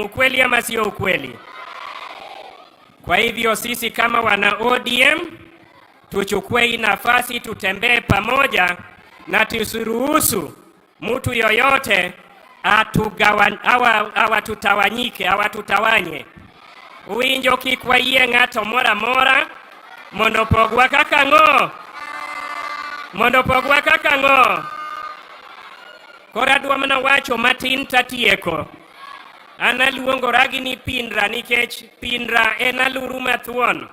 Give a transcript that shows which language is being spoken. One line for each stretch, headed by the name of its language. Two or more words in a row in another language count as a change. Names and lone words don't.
Swahili: Ukweli ama sio ukweli? Kwa hivyo sisi kama wana ODM tuchukue hii nafasi, tutembee pamoja na tusiruhusu mtu yoyote awatutawanyike, awatutawanye.
Luo (Kenya and Tanzania): Uwinjo kikwa iye ng'ato mora mora mondo pogwa kaka ng'o. Mondo pogwa kaka ng'o. Kora dwa mana wacho matin tatieko. Analuongora gi ni Pindra nikech Pindra en aluru mathuon.